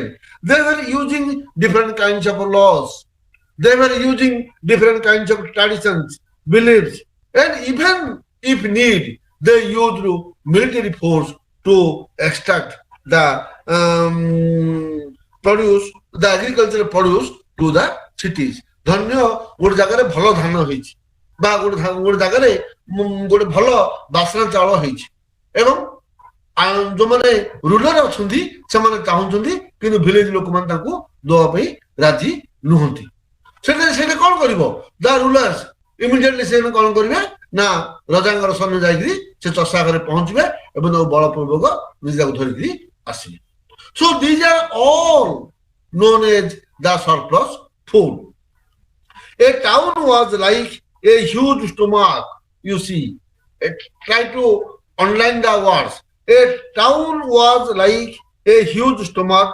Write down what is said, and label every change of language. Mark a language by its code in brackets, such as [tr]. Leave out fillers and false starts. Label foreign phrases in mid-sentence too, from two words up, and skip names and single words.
[en] They were using different kinds of laws. They were using different kinds of traditions, beliefs, and even if need, they used military force to extract the produce, the agricultural produce to the cities. [or] ଧନ୍ୟ ଗୋଟେ ଜାଗାରେ ଭଲ ଧାନ ହେଇଛି ବା ଗୋଟେ ଜାଗାରେ ଗୋଟେ ଭଲ ବାସନା ଚାଉଳ ହେଇଛି, ଏବଂ ଯୋଉମାନେ ରୁରାଲ ଅଛନ୍ତି ସେମାନେ ଚାହୁଁଛନ୍ତି, କିନ୍ତୁ ଭିଲେଜ ଲୋକମାନେ ତାଙ୍କୁ ଦେବା ପାଇଁ ରାଜି ନୁହନ୍ତି। ସେଟା କଣ କରିବ? [en] the rulers immediately [or] ସେମାନେ କଣ କରିବେ ନା ରଜାଙ୍କର ସୈନ୍ୟ ଯାଇକିରି ସେ ଚଷା ଘରେ ପହଞ୍ଚିବେ ଏବଂ ତାକୁ ବଳପୂର୍ବକ ନିଜକୁ ଧରିକିରି ଆସିବେ। [en] So these are all known as the surplus food. A town was like a huge stomach. You see, try to underline the words. A town was like a huge stomach.